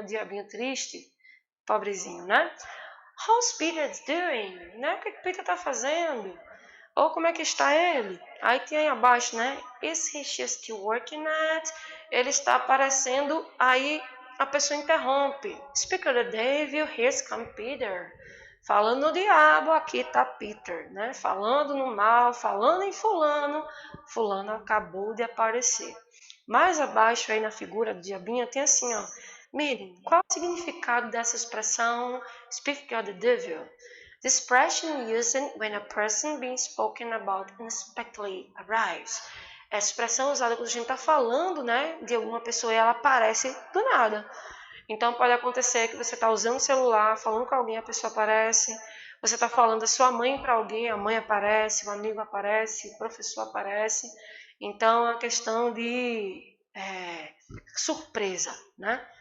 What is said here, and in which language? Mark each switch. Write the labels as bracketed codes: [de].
[pt] O diabinho triste, pobrezinho, né? [en] How's Peter doing? [pt] Né? O que Peter está fazendo? Ou como é que está ele? Aí tem aí abaixo, né? [en] Is he still working at? [pt] Ele está aparecendo, aí a pessoa interrompe. [en] Speak of the devil, here's come Peter. [pt] Falando no diabo, aqui está Peter, né? Falando no mal, falando em fulano, fulano acabou de aparecer. Mais abaixo aí na figura do diabinho tem assim, ó. Mirem, qual o significado dessa expressão [en] Speak of the devil? The expression used when a person being spoken about unexpectedly arrives. [pt] Essa expressão é usada quando a gente está falando, né, de alguma pessoa e ela aparece do nada. Então pode acontecer que você está usando o celular, falando com alguém, a pessoa aparece. Você está falando da sua mãe para alguém, a mãe aparece, o amigo aparece, o professor aparece. Então é uma questão de surpresa, né?